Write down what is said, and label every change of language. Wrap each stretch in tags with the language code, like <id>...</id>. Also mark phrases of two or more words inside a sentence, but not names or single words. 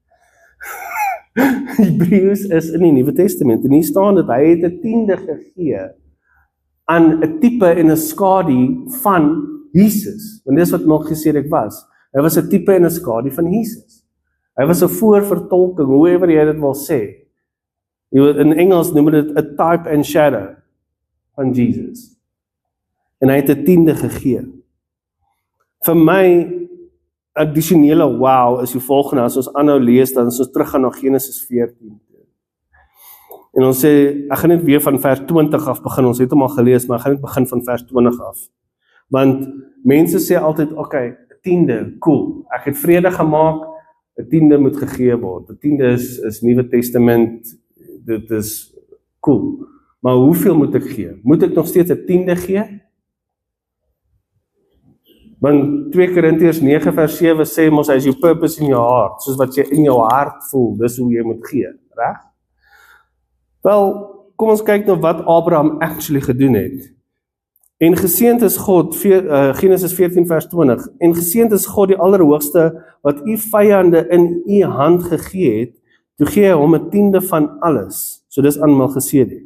<af>Hebreërs is in die Nuwe Testament, en hier staan dat hy het 'n tiende gegee aan 'n tipe en 'n skadu van Jesus. Want dis wat Melchisedek was. Hy was 'n tipe en 'n skadu van Jesus. Hy was 'n voorvertolking, hoever jy dit wil sê. In Engels noem dit 'n</af> <en>type and shadow</en> <af>van Jesus. En hy het 'n tiende gegee. Vir my, addisionele wow is die volgende, as ons aanhou lees, dan as ons teruggaan na Genesis 14. En ons sê, ek gaan net weer van vers 20 af begin, ons het hom al gelees, maar ek gaan net begin van vers 20 af. Want mense sê altyd, okay, 'n tiende, cool, ek het vrede gemaak, 'n tiende moet gegee word, 'n tiende is Nuwe Testament, dit is cool, maar hoeveel moet ek gee? Moet ek nog steeds 'n tiende gee? Want 2 Korintiërs 9 vers 7 sê mos, as jou</af> <en>purpose in your heart,</en> <af>soos wat jy in jou hart voel, dis hoe jy moet gee, reg? Wel, kom ons kyk nou wat Abraham actually gedoen het. En geseënd is God, Genesis 14 vers 20, en geseënd is God die Allerhoogste, wat u vyande in u hand gegee het, toe gee hy hom 'n tiende van alles, so dis aan Melchisedek.</af>